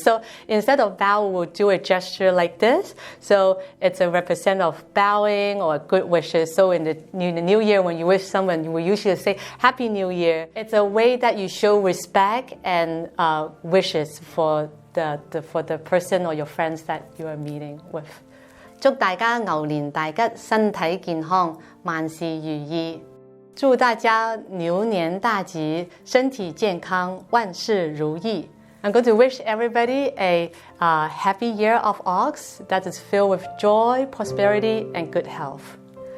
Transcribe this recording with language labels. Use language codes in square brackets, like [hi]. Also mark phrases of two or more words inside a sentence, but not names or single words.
[en] So instead of bow, we'll do a gesture like this. So it's a represent of bowing or good wishes. So in the New Year, when you wish someone, you will usually say Happy New Year. It's a way that you show respect and wishes for the person or your friends that you are meeting with. [yue] 祝大家牛年大吉，身體健康，萬事如意。祝大家牛年大吉，身體健康，萬事如意。 [en] I'm going to wish everybody a happy year of ox that is filled with joy, prosperity, and good health.